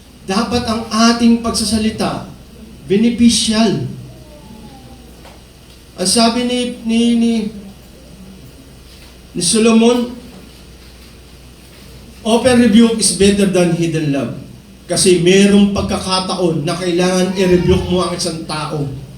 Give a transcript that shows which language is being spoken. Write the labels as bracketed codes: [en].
[tl] Dapat ang ating pagsasalita beneficial. Ang sabi ni Solomon, [en] open rebuke is better than hidden love. [tl] Kasi mayroong pagkakataon na kailangan i-rebuke mo ang isang tao.